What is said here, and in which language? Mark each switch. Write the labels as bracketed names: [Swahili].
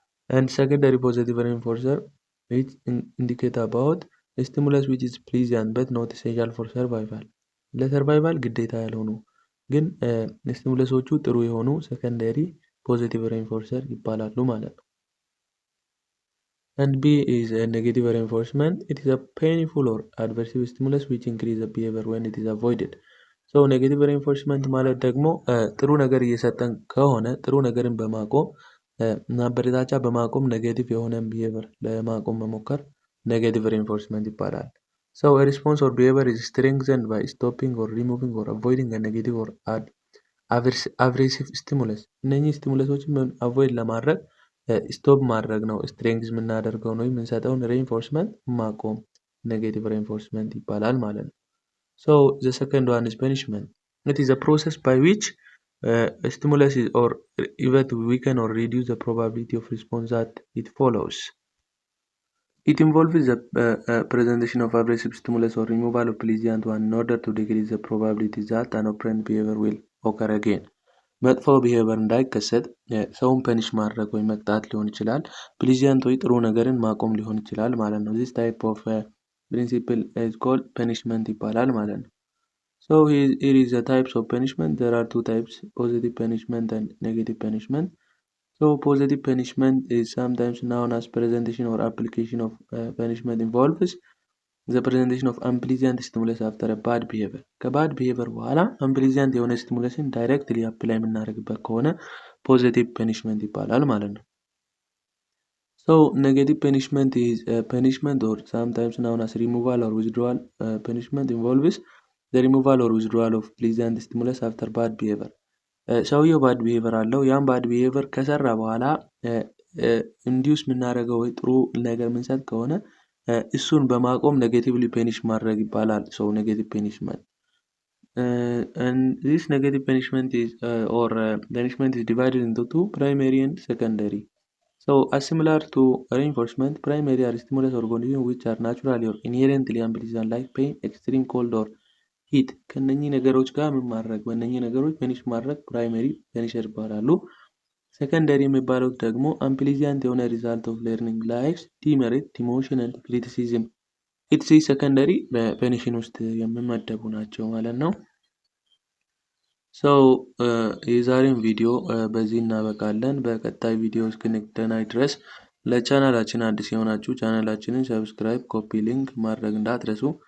[English] And secondary positive reinforcer which indicate about a stimulus which is pleasant but not essential for survival. [Amharic] ለሰርቫይቫል ግዴታ ያልሆኑ ግን ስቲሙለሶቹ ጥሩ የሆኑ ሰከንደሪ ፖዚቲቭ ሬንፎርሰር ይባላሉ ማለት ነው። [English] And B is a negative reinforcement. It is a painful or adversive stimulus which increase the behavior when it is avoided. So negative reinforcement ማለት ደግሞ ጥሩ ነገር እየሰጠን ከሆነ ጥሩ ነገርን በማቆም ማበረታቻ በማቆም ኔጌቲቭ የሆነ behavior ለማቆም መሞከር negative reinforcement ይባላል። So a response or behavior is strengthened by stopping or removing or avoiding a negative or aversive stimulus. [Amharic] እነኚህ ስቲሙለሶችን አቮይድ ለማድረግ ስቶፕ ማድረግ ነው። ስትሬንግዝ የምናደርገው ነው የምንሰጠውን ሬንፎርስመንት ማቆም ኔጌቲቭ ሬንፎርስመንት ይባላል ማለት ነው። [English] ሶ ዘ ሰከንድ ዋን ኢዝ ፐኒሽመንት ኢት ኢዝ a process by which stimulus is or event weaken or reduce the probability of response that it follows. It involves the presentation of abrasive stimulus or removal of pleasant one in order to decrease the probability that an operant behavior will occur again. [Amharic] መጥፎ ቢሄቨር እንዳይከሰት ሰውን ፐኒሽ ማድረግ ወይ መቅጣት ሊሆን ይችላል። ፕሊዚያንት ወይ ጥሩ ነገርን ማቆም ሊሆን ይችላል ማለት ነው። [English] this type of principle is called punishment [Amharic] ይባላል ማለት ነው። [English] So here is the types of punishment. There are two types, positive punishment and negative punishment. So positive punishment is sometimes known as presentation or application of punishment involves the presentation of unpleasant stimulus after a bad behavior. [Amharic] ከባድ ቢሄቨር በኋላ unpleasant የሆነ ስቲሙለስን ዳይሬክትሊ አፕላይ የምናደርግበት ከሆነ positive punishment ይባላል ማለት ነው። [English] So negative punishment is punishment or sometimes known as removal or withdrawal punishment involves the removal or withdrawal of pleasant stimulus after bad behavior. [Amharic] ሰውየው ባድ ቢሄቨር አለው። ያን ባድ ቢሄቨር ከሰራ በኋላ ኢንዲዩስ የምናደርገው ወይ ጥሩ ነገር የምንሰጥ ከሆነ እሱን በማቆም ኔጌቲቭሊ ፔኒሽ ማድረግ ይባላል። ሶ ኔጌቲቭ ፔኒሽመንት [English] and this negative punishment is or punishment is divided into two, primary and secondary. So as similar to reinforcement, primary are stimulus or conditions which are naturally or inherently unpleasant like pain, extreme cold or heat. [Amharic] ከነኚህ ነገሮች ጋር ምን ማድረግ በእነኚህ ነገሮች ፔኒሽ ማድረግ ፕራይመሪ ፔኒሸር ይባላሉ። ሴኮንደሪ የሚባሉት ደግሞ unpleasant የሆነ ሪዛልት ኦፍ learning [English] like demerit, demotion and criticism. [Amharic] ኢትስ ሴኮንደሪ በፔኒሽን ውስጥ የሚመደቡ ናቸው ማለት ነው። ሶ የዛሬውን ቪዲዮ በዚህ እናበቃለን። በቀጣይ ቪዲዮ እስክንገናኝ ድረስ ለቻናላችን አዲስ የሆናችሁ ቻናላችንን ሰብስክራይብ፣ ኮፒ ሊንክ ማድረግ እንዳትረሱ።